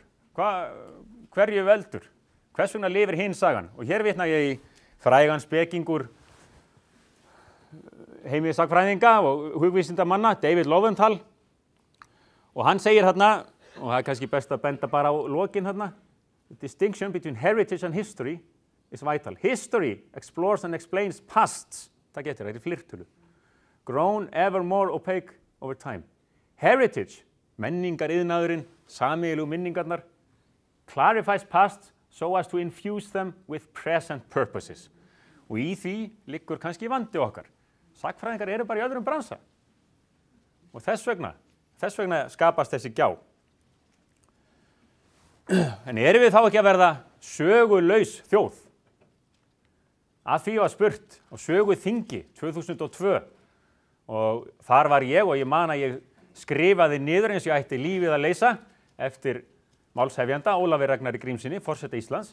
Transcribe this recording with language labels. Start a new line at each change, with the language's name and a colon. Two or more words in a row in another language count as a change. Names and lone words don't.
Icelandic: Hverju veldur? Hvers vegna lifir hinn sagan? Og hér vitna ég í frægan spekingur heimilissagfræðinga og hugvísindamanna, David Lowenthal, og hann segir þarna, og það kannski best að benda bara á lokin þarna,
English: the distinction between heritage and history is vital. History explores and explains pasts,
Icelandic: það getur, þetta flirtölu,
English: grown ever more opaque over time. Heritage,
Icelandic: menningariðnaðurinn, sameiginlegu minningarnar,
English: clarifies past so as to infuse them with present purposes.
Icelandic: Og í því liggur kannski vandi okkar. Sagnfræðingar eru bara í öðrum bransa. Og þess vegna skapast þessi gjá. En erum við þá ekki að verða sögulaus þjóð? Að því var spurt á söguþingi 2002 og þar var ég og ég man að ég skrifaði niður eins og ég ætti lífið að leysa eftir málshefjanda Ólafi Ragnari Grímssyni, forseta Íslands.